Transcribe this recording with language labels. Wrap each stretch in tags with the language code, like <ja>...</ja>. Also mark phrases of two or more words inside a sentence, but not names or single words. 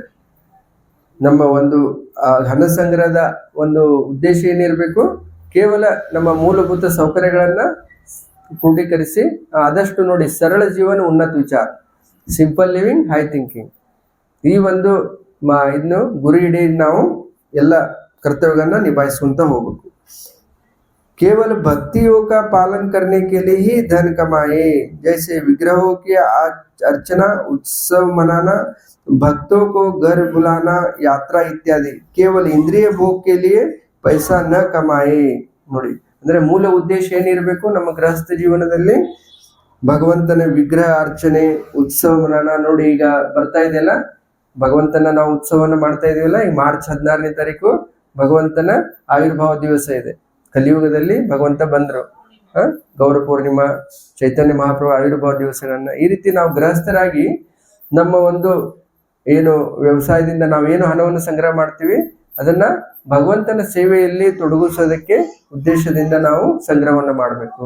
<kn>ನಮ್ಮ ಒಂದು ಹಣ ಸಂಗ್ರಹದ ಒಂದು ಉದ್ದೇಶ ಏನಿರಬೇಕು, ಕೇವಲ ನಮ್ಮ ಮೂಲಭೂತ ಸೌಕರ್ಯಗಳನ್ನ ಕ್ರೋಢೀಕರಿಸಿ ಆದಷ್ಟು ನೋಡಿ ಸರಳ ಜೀವನ ಉನ್ನತ ವಿಚಾರ,</kn> <en>simple living high thinking,</en> <kn>ಈ ಒಂದು ಇದನ್ನು ಗುರಿ ಇಡೀ ನಾವು ಎಲ್ಲ ಕರ್ತವ್ಯಗಳನ್ನ ನಿಭಾಯಿಸುವಂತ ಹೋಗ್ಬೇಕು.</kn> <hi>केवल भक्तियों का पालन करने के लिए ही धन कमाए, जैसे विग्रहों की अर्चना, उत्सव मनाना, भक्तों को घर बुलाना, यात्रा इत्यादि केवल इंद्रिय भोग के लिए पैसा न कमाए.</hi> <kn>ನೋಡಿ, ಅಂದ್ರೆ ಮೂಲ ಉದ್ದೇಶ ಏನಿರಬೇಕು ನಮ್ಮ ಗೃಹಸ್ಥ ಜೀವನದಲ್ಲಿ ಭಗವಂತನ ವಿಗ್ರಹ ಅರ್ಚನೆ,</kn> <hi>उत्सव मनाना.</hi> <kn>ನೋಡಿ, ಈಗ ಬರ್ತಾ ಇದೆಯಲ್ಲ ಭಗವಂತನ ನಾವು ಉತ್ಸವವನ್ನು ಮಾಡ್ತಾ ಇದೀವಲ್ಲ, ಈ ಮಾರ್ಚ್ 16ನೇ ತಾರೀಕು ಭಗವಂತನ ಆವಿರ್ಭಾವ ದಿವಸ ಇದೆ. ಕಲಿಯುಗದಲ್ಲಿ ಭಗವಂತ ಬಂದ್ರು, ಗೌರ ಪೂರ್ಣಿಮಾ, ಚೈತನ್ಯ ಮಹಾಪ್ರಭು ಆವಿರ್ಭಾವ ದಿವಸಗಳನ್ನ ಈ ರೀತಿ ನಾವು ಗೃಹಸ್ಥರಾಗಿ ನಮ್ಮ ಒಂದು ಏನು ವ್ಯವಸಾಯದಿಂದ ನಾವೇನು ಹಣವನ್ನು ಸಂಗ್ರಹ ಮಾಡ್ತೀವಿ ಅದನ್ನ ಭಗವಂತನ ಸೇವೆಯಲ್ಲಿ ತೊಡಗಿಸೋದಕ್ಕೆ ಉದ್ದೇಶದಿಂದ ನಾವು ಸಂಗ್ರಹವನ್ನ ಮಾಡಬೇಕು.</kn>